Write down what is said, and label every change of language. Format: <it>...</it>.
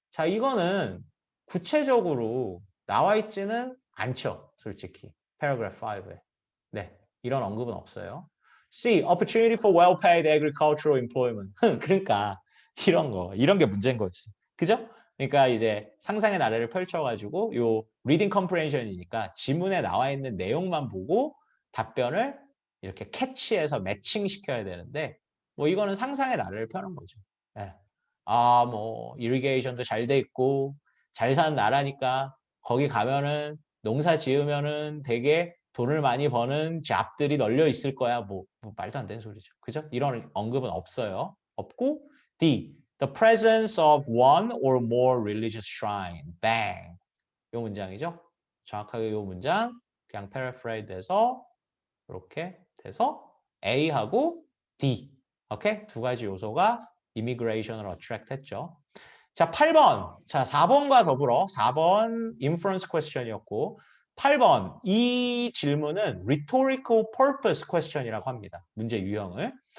<ko>자, 이거는 구체적으로 나와 있지는 않죠. 솔직히. paragraph 5에. 네. 이런 언급은 없어요. C.</ko> <en>Opportunity for well-paid agricultural employment.</en> <ko>그러니까 이런 게 문제인 거지. 그죠? 그러니까 이제 상상의 나래를 펼쳐가지고 요 reading comprehension이니까 지문에 나와 있는 내용만 보고 답변을 이렇게 캐치해서 매칭시켜야 되는데 뭐 이거는 상상의 나래를 펴는 거죠. 예. 뭐 이리게이션도 잘 돼 있고 잘 사는 나라니까 거기 가면은 농사 지으면은 되게 돈을 많이 버는 잡들이 널려 있을 거야. 뭐 말도 안 되는 소리죠. 그죠? 이런 언급은 없어요. 없고 D.</ko> <en>The presence of one or more religious shrine.</en> <ko>Bang. 이 문장이죠. 정확하게 이 문장 그냥 paraphrase 해서 이렇게 돼서 A하고 D. 오케이? 두 가지 요소가 immigration을 attract 했죠. 자, 8번. 자, 4번과 더불어 4번 inference question이었고 8번 이 질문은 rhetorical purpose question이라고 합니다. 문제 유형을.</ko>